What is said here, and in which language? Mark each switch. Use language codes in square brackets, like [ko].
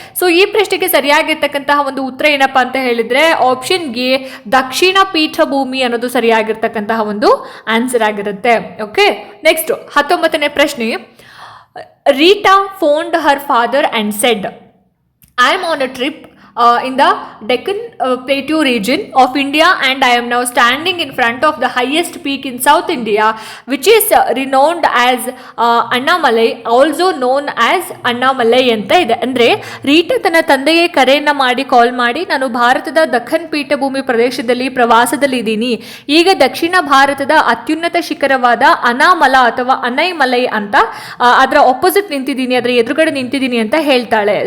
[kn] So ಈ ಪ್ರಶ್ನೆಗೆ ಸರಿಯಾಗಿರ್ತಕ್ಕಂತಹ ಒಂದು ಉತ್ತರ ಏನಪ್ಪಾ ಅಂತ ಹೇಳಿದ್ರೆ ಆಪ್ಷನ್ ಎ ದಕ್ಷಿಣ ಪೀಠಭೂಮಿ ಅನ್ನೋದು ಸರಿಯಾಗಿರ್ತಕ್ಕಂತಹ ಒಂದು ಆನ್ಸರ್ ಆಗಿರುತ್ತೆ. [en] okay, next [kn] 19ನೇ ಪ್ರಶ್ನೆ, [en] Rita phoned her father and said, I am on a trip in the Deccan Plateau region of India and I am now standing in front of the highest peak in South India which is renowned as Annamalai, also known as Annamalai [kn] ಅಂತ ಇದೆ. ಅಂದರೆ Rita ತನ್ನ ತಂದೆಗೆ ಕರೆಯನ್ನು ಮಾಡಿ ಕಾಲ್ ಮಾಡಿ, ನಾನು ಭಾರತದ ದಖನ್ ಪೀಠಭೂಮಿ ಪ್ರದೇಶದಲ್ಲಿ ಪ್ರವಾಸದಲ್ಲಿ ಇದ್ದೀನಿ, ಈಗ ದಕ್ಷಿಣ ಭಾರತದ ಅತ್ಯುನ್ನತ ಶಿಖರವಾದ ಅನಾಮಲ ಅಥವಾ ಅನೈಮಲೈ ಅಂತ ಅದರ ಆಪೋಸಿಟ್ ನಿಂತಿದ್ದೀನಿ, ಅದರ ಎದುರುಗಡೆ ನಿಂತಿದ್ದೀನಿ ಅಂತ ಹೇಳ್ತಾಳೆ.